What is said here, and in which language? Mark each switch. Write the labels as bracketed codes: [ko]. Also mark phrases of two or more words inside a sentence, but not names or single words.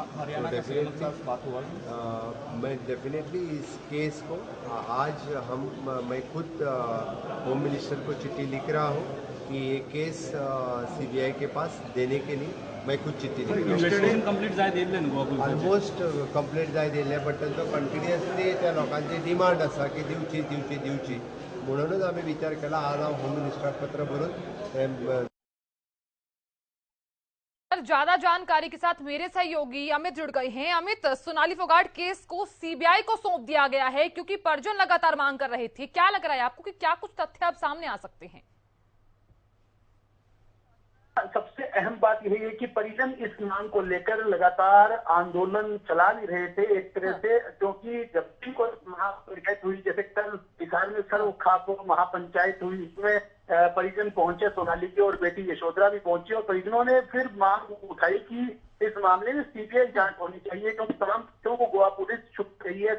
[hi] तो डेफिनेटली मैं डेफिनेटली इस केस को आज मैं खुद [en] home minister [hi] को चिट्ठी लिख रहा हूँ कि ये केस सीबीआई के पास देने के लिए मैं खुद चिट्ठी लिख रहा हूँ। [en] almost complete [kok] जाय दिले, बट तांचो कंटिन्युअसली त्या लोकांची डिमांड आसा की दिवची म्हणूनच आम्ही विचार केला आज हांव होम मिनिस्टराक पत्र बरोवन [hi] ज्यादा जानकारी के साथ मेरे सहयोगी अमित जुड़ गए हैं। अमित, सोनाली फोगाट केस को सीबीआई को सौंप दिया गया है क्योंकि परिजन लगातार मांग कर रहे थे। क्या लग रहा है आपको कि क्या कुछ तथ्य अब सामने आ सकते हैं? सबसे अहम बात यही है कि परिजन इस मांग को लेकर लगातार आंदोलन चला भी रहे थे एक तरह से, क्योंकि जब भी कोई महापंचायत हुई, जैसे कल हिसार में सर्व खाप महापंचायत हुई, इसमें परिजन पहुंचे, सोनाली की और बेटी यशोधरा भी पहुंची और परिजनों ने फिर मांग उठाई कि इस मामले में सीबीआई जांच होनी चाहिए, क्योंकि तमाम तथ्यों को गोवा पुलिस छुप रही है।